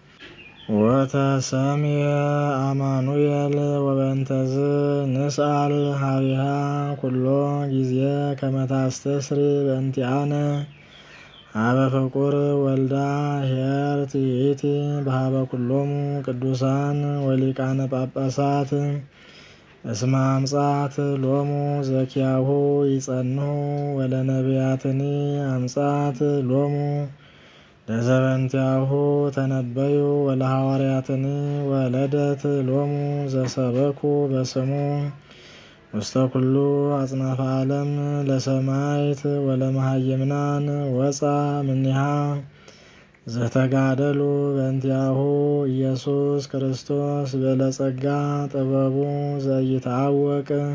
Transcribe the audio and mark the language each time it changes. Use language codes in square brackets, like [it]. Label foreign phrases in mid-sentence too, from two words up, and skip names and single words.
[gez] ወተሰምየ አማኑኤል ወበእንተዝ ንስአል ሀቢሃ ኩሎ ጊዜ ከመ ታስተስሪ በእንቲአነ ሀበ ፍቁር ወልዳ ኄር ትይእቲ በሀበ ኩሎሙ ቅዱሳን ወሊቃነ ጳጳሳት እስመ አምጻት ሎሙ ዘኪያሁ ይጸንሑ ወለነቢያትኒ አምጻት ሎሙ ለዘበንቲአሁ ተነበዩ ወለሐዋርያትኒ ወለደት ሎሙ ዘሰበኩ በስሙ ውስተ ኩሉ አጽናፈ ዓለም ለሰማዕት ወለመሃይምናን ወፃ እምኔሃ ዘተጋደሉ በእንቲአሁ ኢየሱስ ክርስቶስ በለጸጋ ጥበቡ ዘኢይትዐወቅ